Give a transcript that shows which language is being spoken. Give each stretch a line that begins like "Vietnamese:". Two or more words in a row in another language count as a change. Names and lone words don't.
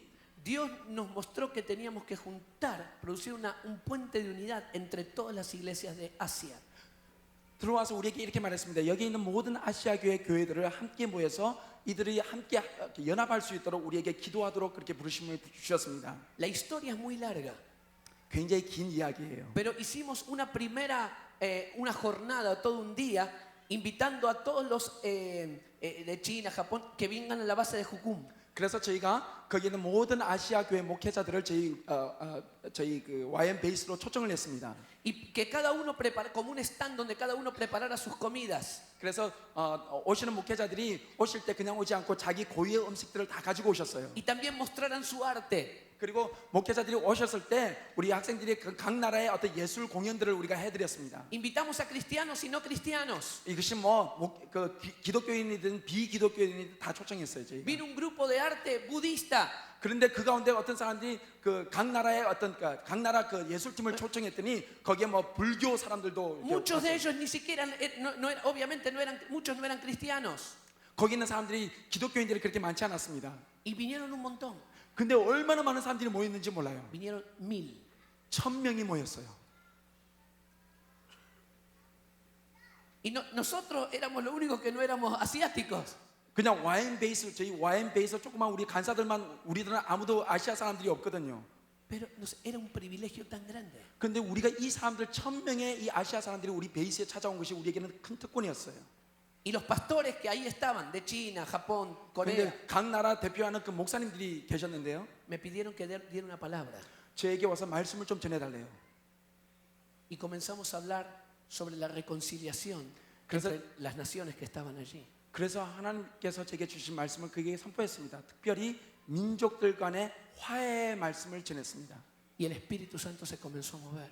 Spanish: Dios nos mostró que teníamos que juntar, producir un puente de unidad entre todas las iglesias de Asia.
Korean: 들어와서 우리에게 이렇게 말했습니다. 여기 있는 모든 아시아 교회 교회들을 함께 모여서 이들이 함께 연합할 수 있도록 우리에게 기도하도록 그렇게 부르심을 주셨습니다.
Spanish: La historia es muy larga,
Korean: 굉장히 긴 이야기예요.
Spanish: pero hicimos una jornada, todo un día, invitando a todos los de China, Japón, que vengan a la base de Jucum.
Korean: 그래서 저희가 거기 있는 모든 아시아 교회 목회자들을 저희 그 YM 베이스로 초청을 했습니다.
Spanish: Y que cada uno prepara, como un stand donde cada uno preparara sus comidas.
Korean: 그래서 오시는 목회자들이 오실 때 그냥 오지 않고 자기 고유의 음식들을 다 가지고 오셨어요.
Spanish: Y también mostraran su arte.
Korean: 그리고 목회자들이 오셨을 때 우리 학생들이 각 나라의 어떤 예술 공연들을 우리가 해드렸습니다.
Spanish: Invitamos a cristianos y no cristianos.
Korean: 이것이 기독교인이든 비기독교인이든 다 초청했어요 저희가.
Spanish: Vino un grupo de arte budista.
Korean: 그런데 그 가운데 어떤 사람들이 그 각 나라의 각 나라 그 예술팀을 초청했더니 거기에 뭐 불교 사람들도
Spanish: Muchos de ellos ni siquiera, obviamente muchos no eran cristianos.
Korean: 거기 있는 사람들이 기독교인들이 그렇게 많지 않았습니다.
Spanish: Y vinieron un montón.
Korean: 근데 얼마나 많은 사람들이 모였는지 몰라요.
Spanish: Vinieron 1000.
Korean: 1000명이 모였어요.
Spanish: Y nosotros éramos los únicos que no éramos asiáticos.
Korean: 그냥 저희 와인 베이스 조그만 우리 간사들만 우리들은 아무도 아시아 사람들이 없거든요.
Spanish: Pero era un privilegio tan grande.
Korean: 근데 우리가 이 사람들 1000명의 이 아시아 사람들이 우리 베이스에 찾아온 것이 우리에게는 큰 특권이었어요.
Spanish: Y los pastores que ahí estaban, de China, Japón, Corea,
Korean: 근데 각 나라 대표하는 그 목사님들이 계셨는데요.
Spanish: me pidieron que diera una palabra.
Korean: 저에게 와서 말씀을 좀 전해달래요.
Spanish: Y comenzamos a hablar sobre la reconciliación
Korean: 그래서-
Spanish: entre las naciones que estaban allí.
Korean: 그래서 하나님께서 제게 주신 말씀을 그에게 선포했습니다. 특별히 민족들 간의 화해의 말씀을 전했습니다.
Spanish: Y el Espíritu Santo se comenzó a mover.